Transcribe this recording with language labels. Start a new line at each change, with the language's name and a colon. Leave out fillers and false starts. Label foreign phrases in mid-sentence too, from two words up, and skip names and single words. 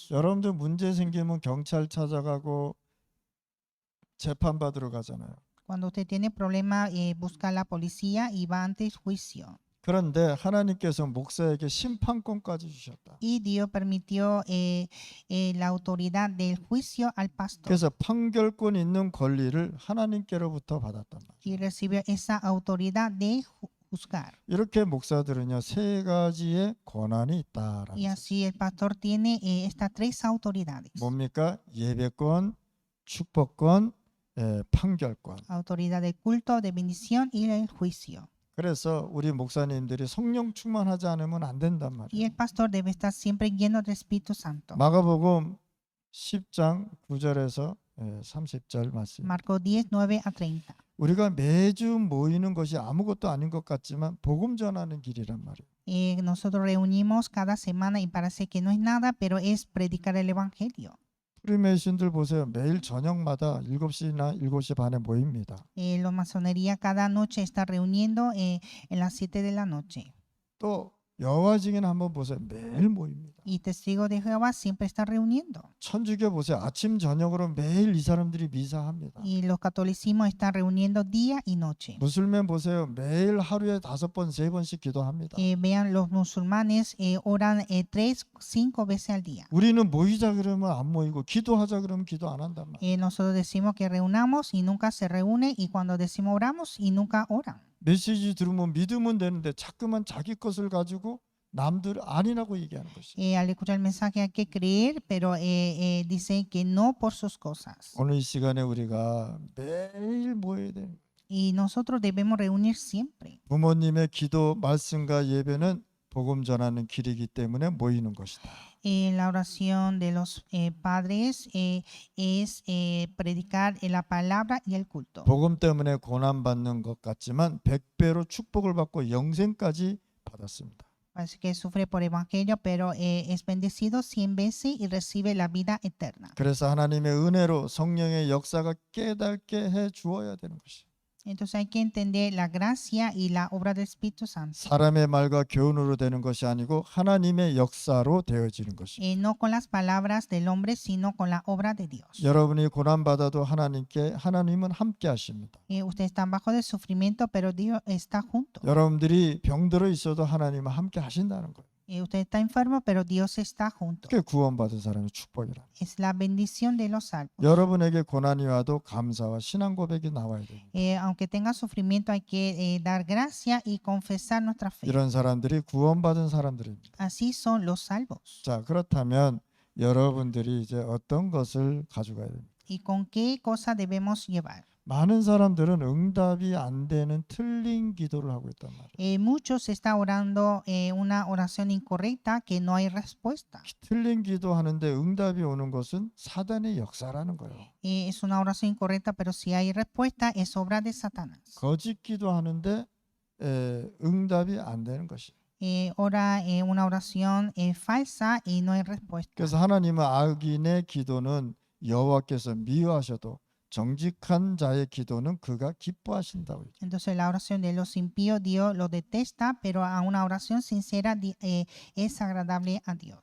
Korean: 여러분들 문제 생기면 경찰 찾아가고 재판 받으러 가잖아요.
Spanish: Cuando usted tiene problema, busca a la policía y va ante el juicio.
Korean: 그런데 하나님께서 목사에게 심판권까지 주셨다.
Spanish: Y Dios permitió la autoridad del juicio al pastor.
Korean: 그래서 판결권 있는 권리를 하나님께로부터 받았단 말이에요.
Spanish: Y recibió esa autoridad de juzgar.
Korean: 이렇게 목사들은요, 세 가지의 권한이 있다라는
Spanish: Y
Korean: 거죠.
Spanish: así el pastor tiene estas tres autoridades.
Korean: 뭡니까? 예배권, 축복권, 판결권.
Spanish: Autoridad del culto, de bendición y el juicio.
Korean: 그래서 우리 목사님들이 성령 충만하지 않으면 안 된단
Spanish: Y
Korean: 말이에요.
Spanish: el pastor debe estar siempre lleno del Espíritu Santo.
Korean: 마가복음 10장 9절에서 30절 말씀.
Spanish: Marcos 10:9-30.
Korean: 우리가 매주 모이는 것이 아무것도 아닌 것 같지만 복음 전하는 길이란 말이에요.
Spanish: Nosotros reunimos cada semana y parece que no es nada, pero es predicar el Evangelio.
Korean: 프리메이슨들 보세요. 매일 저녁마다 7시나 7시 반에 모입니다.
Spanish: La masonería cada noche está reuniendo en las 7 de la noche.
Korean: 또 여호와 증인 한번 보세요. 매일 모입니다.
Spanish: Y testigos de Jehová siempre están reuniendo.
Korean: 천주교 보세요. 아침 저녁으로 매일 이 사람들이 미사합니다.
Spanish: Y los catolicismos están reuniendo día y noche.
Korean: 무슬만 보세요. 매일 하루에 5번, 3번씩 기도합니다.
Spanish: Vean, los musulmanes oran 3-5 veces al día.
Korean: 우리는 모이자 그러면 안 모이고 기도하자 그러면 기도 안 한단 말이에요.
Spanish: Nosotros decimos que reunamos y nunca se reúnen, y cuando decimos oramos y nunca oran.
Korean: 메시지 들으면 믿으면 되는데 자꾸만 자기 것을 가지고 남들 아니라고 얘기하는 것이에요.
Spanish: Al escuchar el mensaje hay que creer, pero dicen que no por sus cosas.
Korean: 오늘 이 시간에 우리가 매일 모여야 돼요.
Spanish: Y nosotros debemos reunir siempre.
Korean: 부모님의 기도, 말씀과 예배는 복음 전하는 길이기 때문에 모이는 것이다.
Spanish: La oración de los padres es predicar la palabra y el culto.
Korean: 복음 때문에 고난 받는 것 같지만 100배로 축복을 받고 영생까지 받았습니다.
Spanish: Parece que sufre por evangelio, pero es bendecido 100 veces y recibe la vida eterna.
Korean: 그래서 하나님의 은혜로 성령의 역사가 깨닫게 해 주어야 되는 것이에요.
Spanish: Entonces hay que entender la gracia y la obra del Espíritu Santo.
Korean: 사람의 말과 교훈으로 되는 것이 아니고 하나님의 역사로 되어지는 것입니다.
Spanish: No con las palabras del hombre, sino con la obra de Dios.
Korean: 여러분이 고난 받아도 하나님은 함께 하십니다.
Spanish: Ustedes están bajo del sufrimiento, pero Dios está junto.
Korean: 여러분들이 병들어 있어도 하나님은 함께 하신다는 거예요.
Spanish: Usted está enfermo, pero Dios está junto.
Korean: 그게 구원받은 사람의 축복이라.
Spanish: Es la bendición de los salvos.
Korean: 여러분에게 고난이 와도 감사와 신앙 고백이 나와야 됩니다.
Spanish: Aunque tenga sufrimiento, hay que dar gracia y confesar nuestra fe.
Korean: 이런 사람들이 구원받은 사람들입니다.
Spanish: Así son los salvos.
Korean: 자, 그렇다면 여러분들이 이제 어떤 것을 가져가야 됩니까?
Spanish: ¿Y con qué cosa debemos llevar?
Korean: 많은 사람들은 응답이 안 되는 틀린 기도를 하고 있단 말이에요.
Spanish: Muchos están orando una oración incorrecta que no hay respuesta.
Korean: 틀린 기도하는데 응답이 오는 것은 사단의 역사라는 거예요.
Spanish: Es una oración incorrecta, pero si hay respuesta, es obra de Satanás.
Korean: 거짓 기도하는데 응답이 안 되는 것이.
Spanish: ora una oración falsa y no hay respuesta.
Korean: 그래서 하나님은 악인의 기도는 여호와께서 미워하셔도 정직한 자의 기도는 그가 기뻐하신다고 얘기해요.
Spanish: Entonces la oración de los impíos Dios lo detesta, pero a una oración sincera es agradable a Dios.